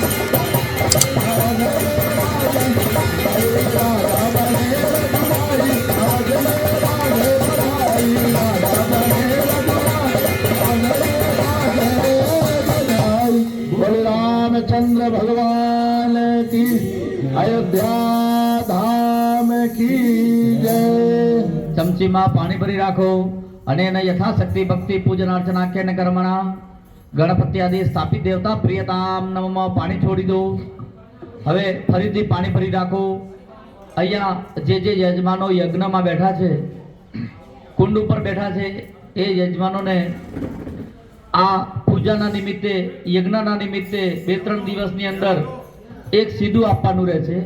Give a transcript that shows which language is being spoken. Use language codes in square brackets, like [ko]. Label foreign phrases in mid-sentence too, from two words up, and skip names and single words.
[hi] रघुराई अवध में बाजे बधाई राजा बने रघुराई बोले रामचंद्र भगवान की अयोध्या धाम की जय [gu] ચમચીમાં પાણી ભરી રાખો અને એને [sa] યથાશક્તિ ભક્તિ પૂજન અર્ચના કે કર્મણા ગણપતિ આદિ સ્થાપિત દેવતા પ્રિયતામ નમઃ [gu] પાણી છોડી દો. હવે ફરીથી પાણી ભરી રાખો. અહીંયા જે યજમાનો યજ્ઞમાં બેઠા છે, કુંડ ઉપર બેઠા છે, એ યજમાનોને આ પૂજાના નિમિત્તે યજ્ઞના નિમિત્તે 2-3 દિવસની અંદર એક સીધું આપવાનું રહે છે.